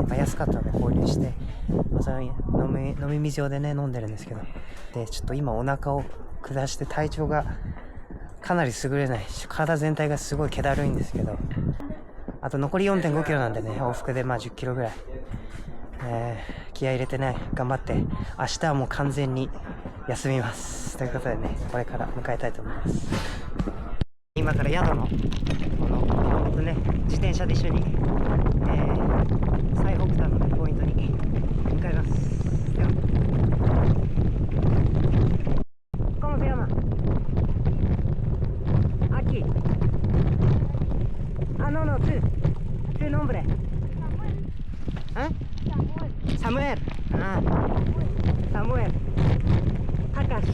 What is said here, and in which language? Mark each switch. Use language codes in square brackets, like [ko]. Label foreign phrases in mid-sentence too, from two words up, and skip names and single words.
[ja] 安かったので購入して、それ飲み水用でね飲んでるんですけど、でちょっと今お腹を下して体調がかなり優れないし、体全体がすごい気だるいんですけど、あと残り 4.5 キロなんでね往復で10キロぐらい、気合い入れてね頑張って明日はもう完全に休みますということでね、これから迎えたいと思います。今から宿の僕ね自転車で一緒に、最北端の、ポイントに向かいます。 [es] では ¿Cómo se llama? Aquí. Ah, no, tu nombre. ¿Ah? Samuel. Ah, Samuel. Takashi.